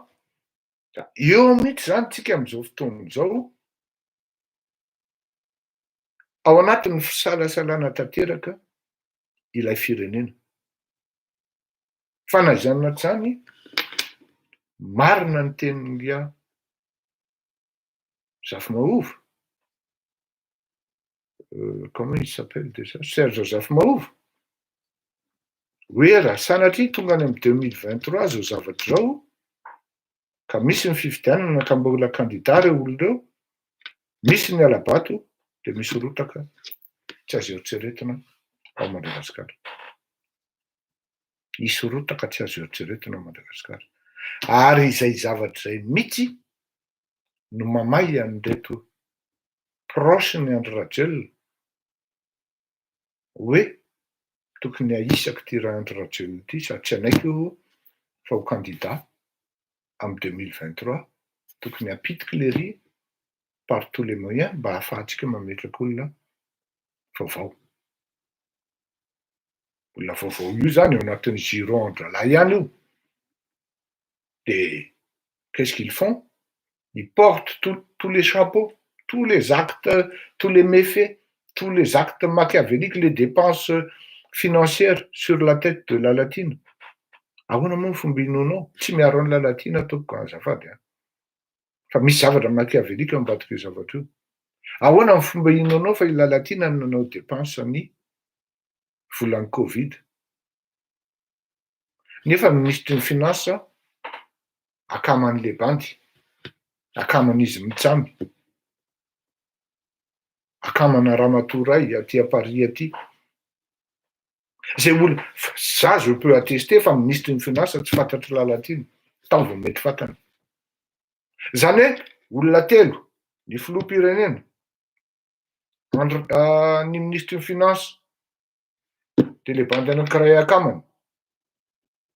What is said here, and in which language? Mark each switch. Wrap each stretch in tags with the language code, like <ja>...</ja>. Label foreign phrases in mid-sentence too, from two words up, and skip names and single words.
<mg>Eo mihitsy zany tsika amin'izao fotoana izao ao anatin'ny fisalasalana tanteraka ilay firenena. Fa naizana zany marina ny tenin'Ia Zafy-Mahova.</mg> <fr>Comment il s'appelle déjà? Serge Zafy-Mahova.</fr> <mg>Hoe raha sanatria tonga any amin'ny 2023 zao zavatra zao ka misy ny fifidianana ka mbola candidat reo olon'ireo, misy ny alabato dia misy rotaka tsy azo eritreretina ao Madagasikara. Misy rotaka tsy azo eritreretina ao Madagasikara. Ary izay zavatra izay mihitsy no mamay an'ireto proche ny Andry Rajoelina hoe tokony ahisako ty raha Andry Rajoelina ity sady tsy anaiko fa ho candidat amin'ny 2023 tokony apitiky lery</mg> <fr>par tous les moyens</fr> <mg>mba ahafahantsika mametraka olona vaovao. Olona vaovao io zany ao anatin'ny giron andralahy ihany io.</mg> <fr>Et qu'est-ce qu'ils font? Ils portent tous les chapeaux, tous les actes, tous les méfaits, tous les actes machiavéliques, les dépenses financières sur la tête de la Latine.</fr> <mg>Ahoana moa ny fomba hinoanao? Tsy miaro an'la Latina ataoko azafady. Fa misy zavatra machiavélika ambadika io zavatra io. Ahoana ny fomba hinoanao fa ila Latina no nanao dépense ny volan'ny Covid. Nefa ny ministry ny finance akaman'le bandy, akaman'izy Mitsamby, akamana Ramatoa Ray aty à Paris aty. Zay olona,</mg> <fr>ça je peux attester</fr> <mg>fa ministry ny finance tsy fantatry la Latine. Tao vao mety fantany. Zany hoe olona telo, ny filoham-pirenena, ny ministry ny finance, dia le bandy anankiray akamany.</mg>